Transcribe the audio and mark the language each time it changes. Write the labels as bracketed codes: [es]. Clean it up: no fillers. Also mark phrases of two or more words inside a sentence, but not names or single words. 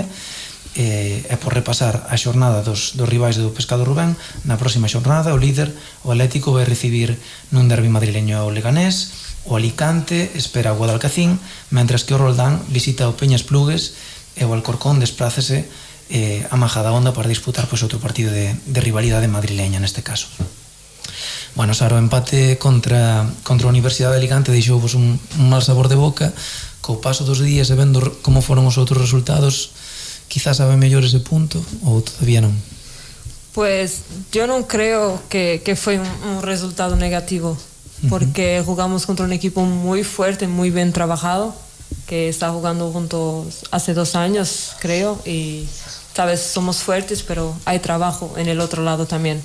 [gl] E por repasar a xornada dos rivais do Pescado Rubén, na próxima xornada o líder, o Atlético, vai recibir nun derbi madrileño ao Leganés, o Alicante espera o Guadalcacín, mentras que o Roldán visita o Peñas Plugues e o Alcorcón desprázese a Majadahonda para disputar outro partido de rivalidade madrileña neste caso. Bueno, Sara, o empate contra a Universidade de Alicante deixouvos un mal sabor de boca. Co paso dos días e vendo como foron os outros resultados, quizás sabe mellor ese punto ou todavía non? [es] Pues yo no creo que fue un resultado negativo, porque jugamos contra un equipo muy fuerte, muy bien trabajado, que está jugando juntos hace 2 años, creo, y sabes, somos fuertes, pero hay trabajo en el otro lado también.